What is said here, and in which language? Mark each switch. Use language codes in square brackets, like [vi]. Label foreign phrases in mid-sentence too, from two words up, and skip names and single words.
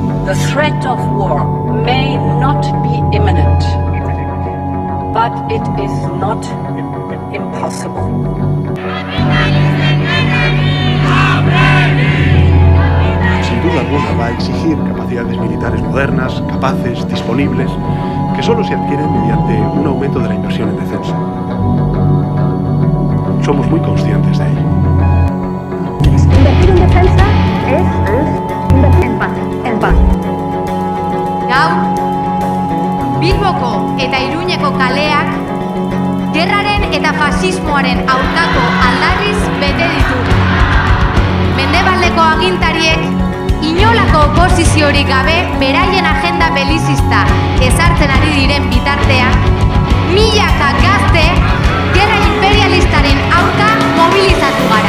[en] The threat of war may not be imminent, but it is not impossible. [es] Sin duda alguna va a exigir capacidades militares modernas, capaces, disponibles, que solo se adquieren mediante un aumento de la inversión en defensa. Somos muy conscientes de ello. Invertir en defensa es invertir en paz. [eu] Gaur, Bilboko eta Iruñeko kaleak gerraren eta fasismoaren aurkako aldarriz bete ditugu. Mendebaldeko agintariek inolako oposiziorik gabe beraien agenda belizista ezartzen ari diren bitartean, milaka gazte gerra imperialistaren aurka mobilizatu gara.